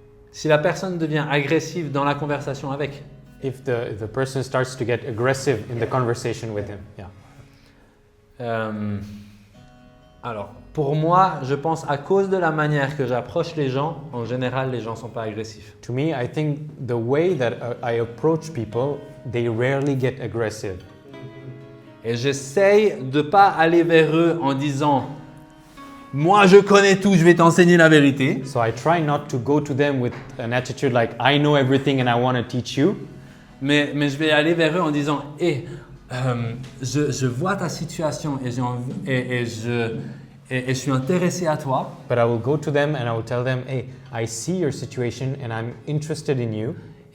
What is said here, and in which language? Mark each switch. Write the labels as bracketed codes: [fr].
[fr] Si la personne devient agressive dans la conversation avec, [en] If the person starts to get aggressive in the conversation with him, yeah. [fr] Alors, pour moi, je pense à cause de la manière que j'approche les gens, en général, les gens ne sont pas agressifs. [en] To me, I think the way that I approach people, they rarely get aggressive. [fr] Et j'essaye de ne pas aller vers eux en disant « Moi, je connais tout, je vais t'enseigner la vérité. [en] So I try not to go to them with an attitude like, I know everything and I want to teach you. » [fr] Mais je vais aller vers eux en disant « Hé, je vois ta situation et je suis intéressé à toi. [en] But I will go to them and I will tell them, hey, I see your situation and I'm interested in you. »